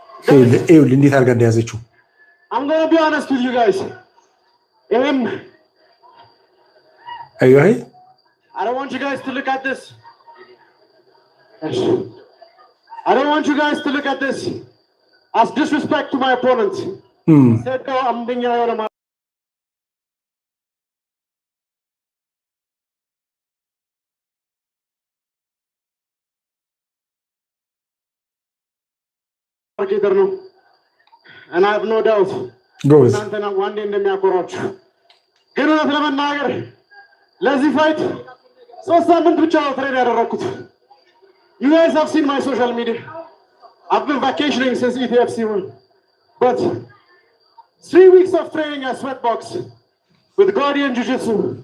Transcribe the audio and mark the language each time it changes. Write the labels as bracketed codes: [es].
[am] ይኸውልህ እንዴት አድርጋ እንደያዘችው። [en] I'm going to be honest with you guys. [am] አየሁ። [en] I don't want you guys to look at this. I don't want you guys to look at this as disrespect to my opponent. I'm being out of my [am] ጌደር ነው እና [en] I have no doubt [am] እናንተና ዋንዴ እንደሚያኮራችሁ። ግን እውነት ለመናገር ለዚህ ፋይት 3 ሳምንት ብቻ ነው ትሬን ያደረኩት። [en] You guys have seen my social media. I've been vacationing since ETFC won. But 3 weeks of training at Sweatbox with Guardian Jiu-Jitsu.